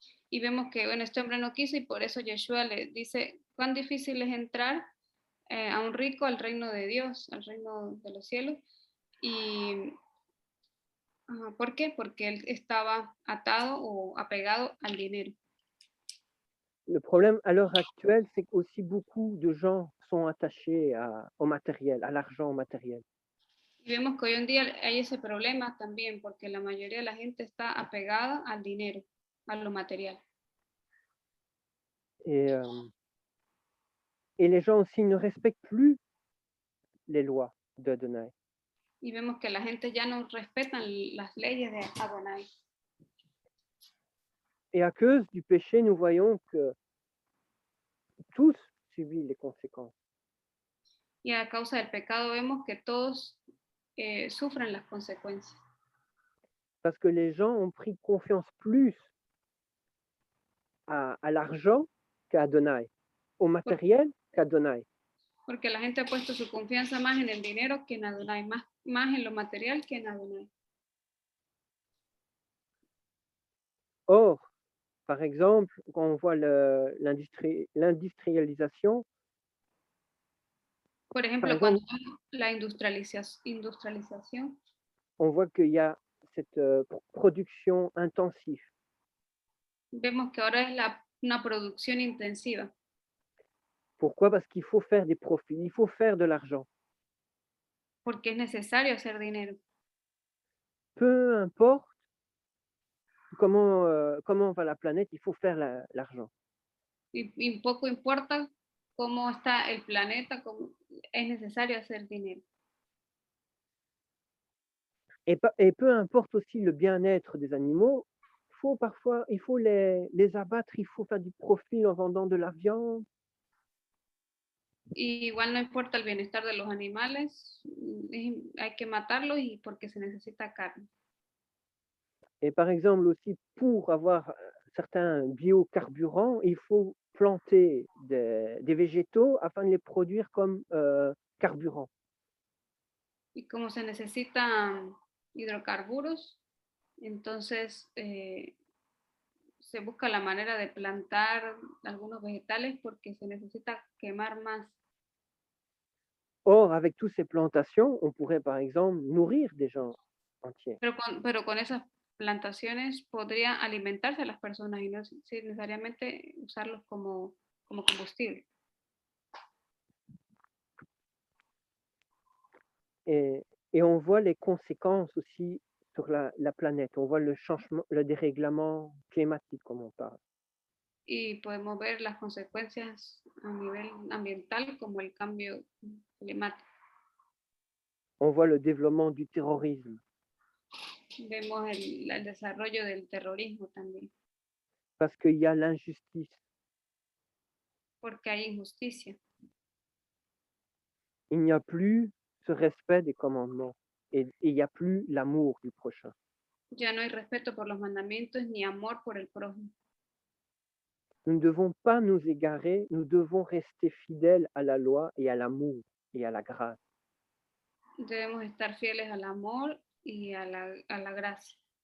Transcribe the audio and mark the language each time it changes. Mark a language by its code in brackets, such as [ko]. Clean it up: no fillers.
[es] Y vemos que, bueno, este hombre no quiso y por eso Yeshua le dice, cuán difícil es entrar a un rico al reino de Dios, al reino de los cielos. Y ¿por qué? Porque él estaba atado o apegado al dinero. [fr] Le problème à l'heure actuelle, c'est qu'aussi beaucoup de gens sont attachés au matériel, à l'argent, au matériel. [es] Y vemos que hoy en día hay ese problema también, porque la mayoría de la gente está apegada al dinero, a lo material. [fr] Et les gens aussi ne respectent plus les lois d'Adonai. [es] Y vemos que la gente ya no respetan las leyes de Adonai. [fr] Et à cause du péché, nous voyons que tous subissent les conséquences. [es] Y a causa del pecado vemos que todos sufren las consecuencias. [fr] Parce que les gens ont pris confiance plus à l'argent qu'à Adonai, au matériel qu'à Adonai. [es] Porque la gente ha puesto su confianza más en el dinero que en Adonai, más en lo material que en Adonai. [fr] Or, par exemple, quand on voit l'industrialisation, [es] por ejemplo, [fr] exemple, [es] cuando la industrialización, [fr] on voit qu'il y a cette production intensive. [es] Vemos que ahora es una producción intensiva. [fr] Pourquoi? Parce qu'il faut faire des profits, il faut faire de l'argent. [es] Porque es necesario hacer dinero. [fr] Peu importe comment va la planète, il faut faire l'argent. [es] Y poco importa cómo está el planeta, es necesario hacer dinero. [fr] Et peu importe aussi le bien-être des animaux, il faut les abattre, il faut faire du profit en vendant de la viande. [es] Y igual no importa el bienestar de los animales, hay que matarlos y porque se necesita carne. [fr] Et par exemple aussi, pour avoir certains biocarburants, il faut planter des végétaux afin de les produire comme carburant. [es] Y como se necesitan hidrocarburos, entonces se busca la manera de plantar algunos vegetales porque se necesita quemar más. [fr] Or, avec toutes ces plantations, on pourrait par exemple nourrir des gens entiers. [es] Pero con esas plantaciones podría alimentarse a las personas y no necesariamente usarlos como combustible. [fr] Et on voit les conséquences aussi sur la planète. On voit le changement, le dérèglement climatique, comme on parle. [es] Y podemos ver las consecuencias a nivel ambiental como el cambio climático. [fr] On voit le développement du terrorisme, [es] Vemos el desarrollo del terrorismo también, [fr] parce qu'il y a l'injustice. [es] porque hay injusticia. [fr] Il n'y a plus ce respect des commandements et il n'y a plus l'amour du prochain. [es] Ya no hay respeto por los mandamientos ni amor por el prójimo. [fr] Nous ne devons pas nous égarer, nous devons rester fidèles à la loi et à l'amour et à la grâce. [es] Debemos estar fieles al amor y a la gracia.